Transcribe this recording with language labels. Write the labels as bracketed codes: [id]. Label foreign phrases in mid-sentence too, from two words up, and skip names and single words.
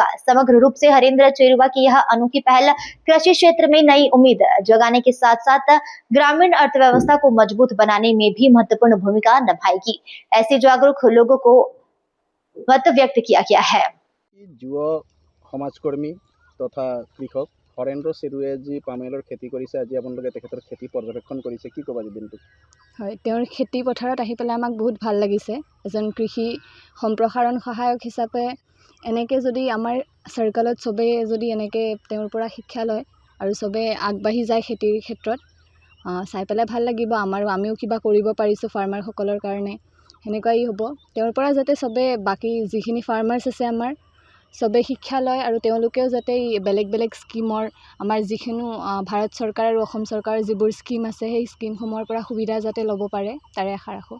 [hi] समग्र रूप से हरिंद्र चेरुवा की यह अनोखी पहल कृषि क्षेत्र में नई उम्मीद जगाने के साथ साथ ग्रामीण अर्थव्यवस्था को मजबूत बनाने में भी महत्वपूर्ण भूमिका निभाएगी। ऐसे जागरूक लोगों को मत व्यक्त किया गया है। युवा समाजकर्मी तथा कृषक हरेन्द्र चेरुवे जी पाम ऑयलर खेती [as] কৰিছে আজি আপোনালোকে তেখেতৰ খেতি পৰ্যবেক্ষণ কৰিছে কি ক'ব আজি দিনটো হয় তেওঁৰ খেতি পথাৰত আহি পেলাই আমাক বহুত ভাল লাগিছে এজন কৃষি সম্প্ৰসাৰণ সহায়ক হিচাপে এনেকৈ যদি আমাৰ চাৰ্কলত চবে যদি এনেকৈ তেওঁৰ পৰা শিক্ষা লয় আৰু চবে আগবাঢ়ি যায় খেতিৰ ক্ষেত্ৰত চাই পেলাই ভাল লাগিব আমাৰো আমিও কিবা কৰিব পাৰিছোঁ ফাৰ্মাৰসকলৰ কাৰণে সেনেকুৱাই হ'ব তেওঁৰ পৰা যাতে চবে বাকী যিখিনি ফাৰ্মাৰ্ছ আছে আমাৰ চবে শিক্ষা লয় আৰু তেওঁলোকেও যাতে বেলেগ বেলেগ স্কিমৰ আমাৰ যিখিনি ভাৰত চৰকাৰ আৰু অসম চৰকাৰৰ যিবোৰ স্কিম আছে সেই স্কিমসমূহৰ পৰা সুবিধা যাতে ল'ব পাৰে তাৰে আশা ৰাখোঁ।